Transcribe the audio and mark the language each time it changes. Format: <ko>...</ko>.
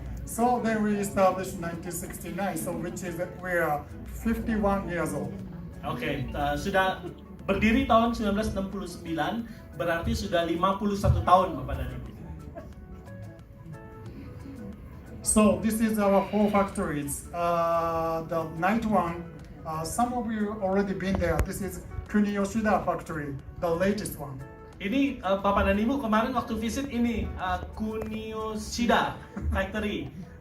<en>So then we established 1969, so which is we are 51 years old.</en> <id>Oke, sudah berdiri tahun 1969, berarti sudah 51 tahun Bapak dan Ibu.</id> <en>So this is our 4 factories. The night one, some of you already been there. This is Kuniyoshida factory, the latest one.</en> <id>Ini Bapak dan Ibu kemarin waktu visit ini Kuniyoshida factory.</id>